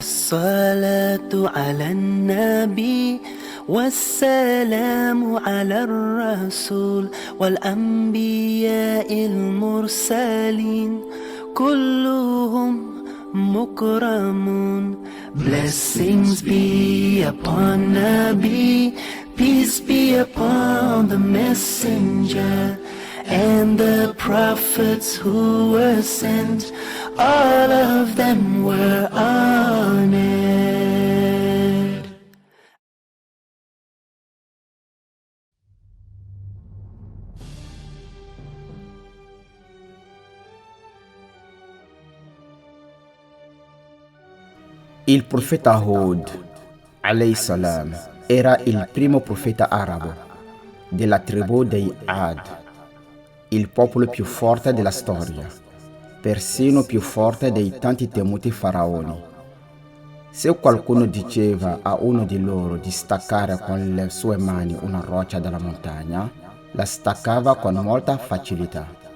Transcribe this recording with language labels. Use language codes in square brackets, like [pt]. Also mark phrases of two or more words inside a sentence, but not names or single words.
[ar] الصلاة على النبي والسلام على الرسول والأنبياء المرسلين كلهم مكرمون. [en] Blessings be upon Nabi, peace be upon the messenger and the prophets who were sent, all of them were honored. [it] Il profeta Hud, [ar] عليه السلام, [it] era il primo profeta arabo della tribù dei Ad, il popolo più forte della storia, persino più forte dei tanti temuti faraoni. Se qualcuno diceva a uno di loro di staccare con le sue mani una roccia dalla montagna, la staccava con molta facilità.